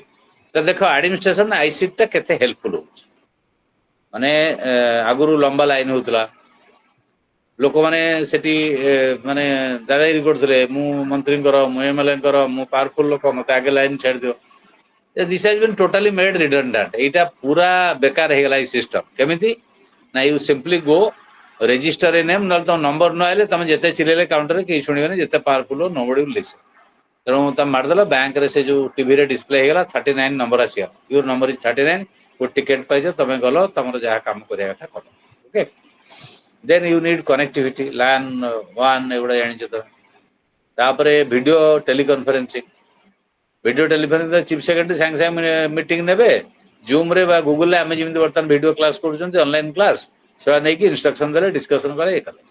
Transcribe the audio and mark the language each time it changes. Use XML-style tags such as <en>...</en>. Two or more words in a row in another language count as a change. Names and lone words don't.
<or>ତ ଦେଖ</or> <en>administration ICT</en> <or>ଟା କେତେ ହେଲ୍ପଫୁଲ ହଉଛି ମାନେ ଆଗରୁ ଲମ୍ବା ଲାଇନ ହଉଥିଲା ଲୋକମାନେ ସେଠି ମାନେ ଦାଦାଗିରି କରୁଥିଲେ ମୁଁ ମନ୍ତ୍ରୀଙ୍କର ମୁଁ ଏମଏଲଏଙ୍କର ମୁଁ ପାୱାରଫୁଲ ଲୋକ ମତେ ଆଗେ ଲାଇନ ଛାଡ଼ିଦିଅ।</or> <en>this has been totally made redundant</en> <or>ଏଇଟା ପୁରା ବେକାର ହେଇଗଲା ଏଇ ସିଷ୍ଟମ କେମିତି ନା</or> <en>you simply go register a name</en> <or>ନହେଲେ ତମ ନମ୍ବର ନ ଆଇଲେ ତମେ ଯେତେ ଚିଲେଇଲେ କାଉଣ୍ଟରରେ କେହି ଶୁଣିବେନି ଯେତେ ପାୱାରଫୁଲ</or> <en>nobody will listen.</en> <or>ତେଣୁ ତମେ ମାରିଦେଲ ବ୍ୟାଙ୍କରେ ସେ ଯୋଉ ଟିଭିରେ ଡିସପ୍ଲେ ହେଇଗଲା 39 ନମ୍ବର ଆସିଗଲା</or> <en>your number is 39</en> <or>ଗୋଟେ ଟିକେଟ ପାଇଛ ତମେ ଗଲ ତମର ଯାହା କାମ କରିବା କଥା କର।</or> <en>okay then you need connectivity LAN 1</en> <or>ଏଗୁଡ଼ା ଜାଣିଛ ତମେ। ତାପରେ</or> <en>video teleconferencing video teleconferencing chief secretary</en> <or>ସାଙ୍ଗେ ସାଙ୍ଗେ ମିଟିଂ ନେବେ ଜୁମ୍ରେ ବା ଗୁଗୁଲରେ ଆମେ ଯେମିତି ବର୍ତ୍ତମାନ</or> <en>video class</en> <or>କରୁଛନ୍ତି</or> <en>online class</en> <or>ସେଟା ନେଇକି ଇନଷ୍ଟ୍ରକ୍ସନ ଦେଲେ ଡିସ୍କସନ କଲେ ଇଏ କଲେ।</or>